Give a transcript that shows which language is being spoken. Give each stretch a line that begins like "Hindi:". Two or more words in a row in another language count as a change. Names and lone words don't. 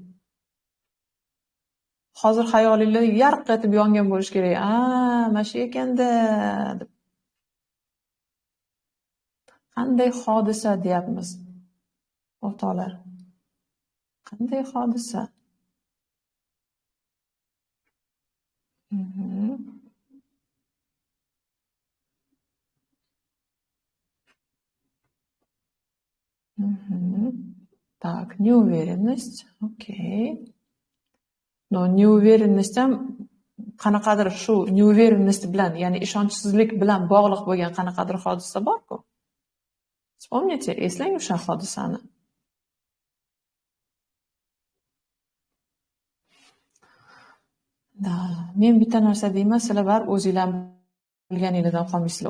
Uzbek: Hozir xayolinglar yarq etib yongan bo'lish kerak. Mana shu ekanda deb. Qanday hodisa deyapmiz? O'rtoqlar. Qanday hodisa?
Russian: Так, неуверенность. Окей. Но неуверенность
Uzbek: ham qanaqadir shu неуверенность bilan, ya'ni ishonchsizlik bilan bog'liq bo'lgan qanaqadir hodisa bor-ku. Вспомните, eslang o'sha hodisani. Da, men bitta narsa deyman, sizlar baribir o'zingizlar bilganingizdan qolmaysizlar.